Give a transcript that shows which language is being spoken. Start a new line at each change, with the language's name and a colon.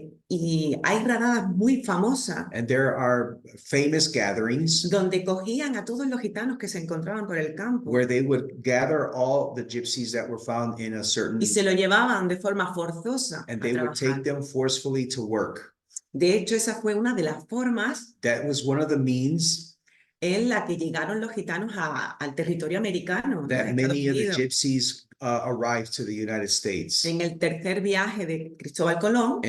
Spanish: Y hay redadas muy famosas
English: and there are famous gatherings
Spanish: donde cogían a todos los gitanos que se encontraban por el campo
English: where they would gather all the gypsies that were found in a certain,
Spanish: y se lo llevaban de forma forzosa a
English: and they would
Spanish: trabajar.
English: take them forcefully to work.
Spanish: De hecho, esa fue una de las formas
English: That was one of the means
Spanish: en la que llegaron los gitanos al territorio americano, a
English: that
Spanish: Estados
English: many of the
Spanish: Unidos.
English: gypsies arrived to the United States.
Spanish: En el tercer viaje de Cristóbal Colón,